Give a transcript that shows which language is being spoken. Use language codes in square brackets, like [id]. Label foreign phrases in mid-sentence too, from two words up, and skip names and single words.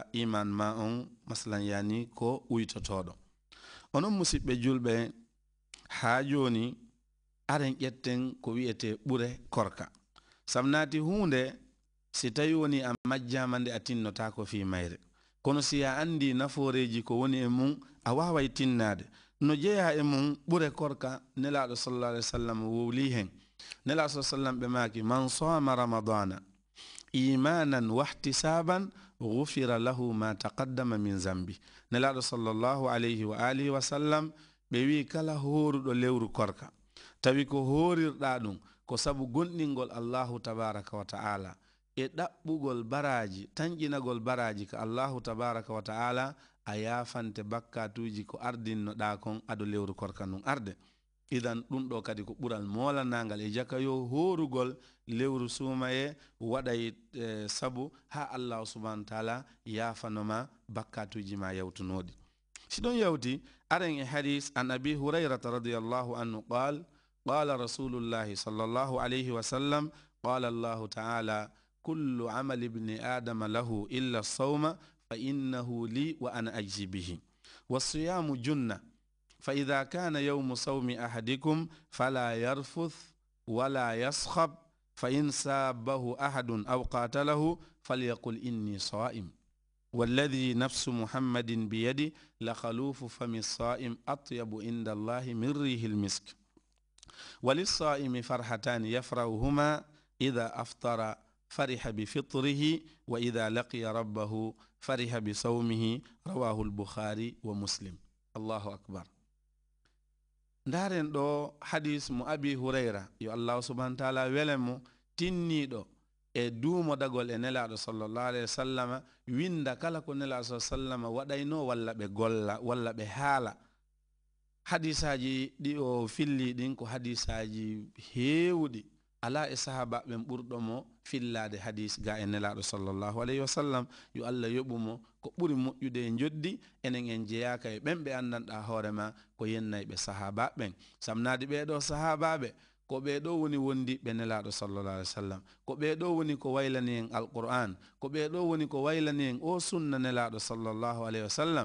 [ff] iman ma on masalan yani ko uytotoɗo onon musidɓe julɓe ha joni aren ƴetten ko wiyete ɓure korka samnati hunde si tawi woni a majjama nde a tinnota ko fi mayre kono si a andi naforeji ko woni e mum a waway tinnade no jeeya e mum ɓure korka nelaɗo [ar] صلى الله عليه وسلم [ff] wowli hen nelaɗo [ar] صلى الله عليه وسلم [ff] ɓe maki [ar] من صام رمضان إيمانا واحتسابا غفر له ما تقدم من ذنبه [ff] nelaɗo [ar] صلى الله عليه وعلى آله وسلم [ff] ɓe wi kala horuɗo lewru korka tawi ko horirɗa ɗum ko sabu gonɗingol [ar] الله تبارك وتعالى [ff] e ɗaɓɓugol baraji tanƴinagol baraji ka [ar] الله تبارك وتعالى [ff] a yafante bakkatuji ko ardinnoɗa kon aɗo lewru korka nun arde. Idan ɗum ɗo kadi ko ɓural molanagal e jaka yo horugol lewru sumaye waɗay sabu ha [ar] الله سبحانه وتعالى [ff] yafanoma bakkatuji ma yawtunoɗi. siɗon yawti aren e hadis [ar] عن أبي هريرة رضي الله عنه قال رسول الله صلى الله عليه وسلم قال الله تعالى كل عمل ابن آدم له إلا الصوم فإنه لي وأنا أجزي به والصيام جنة فإذا كان يوم صوم أحدكم فلا يرفث ولا يصخب فإن سابه أحد أو قاتله فليقل إني صائم والذي نفس محمد بيدي لخلوف فم الصائم أطيب عند الله من ريح المسك وللصائم فرحتان يفرحهما إذا أفطر فرح بفطره وإذا لقي ربه فرح بصومه رواه البخاري ومسلم. الله أكبر. [ff] ndaren ɗo hadis mo abi hurayra yo [ar] الله سبحانه وتعالى [ff] welemo tinniɗo e duumodagol e nelaɗo [ar] صلى الله عليه وسلم [ff] winda kala ko nelaɗo [ar] صلى الله عليه وسلم [ff] waɗayno walla ɓe golla walla ɓe haala. hadisaji ɗi o filli ɗin ko hadisaji heewɗi ala e sahaba ɓen ɓurɗomo fillade hadis ga e nelaɗo [ar] صلى الله عليه وسلم [ff] yo Allah yoɓumo ko ɓuri moƴƴude e joddi enen en jeyaka e ɓen ɓe andanɗa hoorema ko yennayɓe sahaba ɓen samnade ɓeɗo sahabaɓe ko ɓeɗo woni wondi ɓe nelaɗo [ar] صلى الله عليه وسلم [ff] ko ɓeɗo woni ko waylani en alquran ko ɓeɗo woni ko waylani en o sunna nelaɗo [ar] صلى الله عليه وسلم.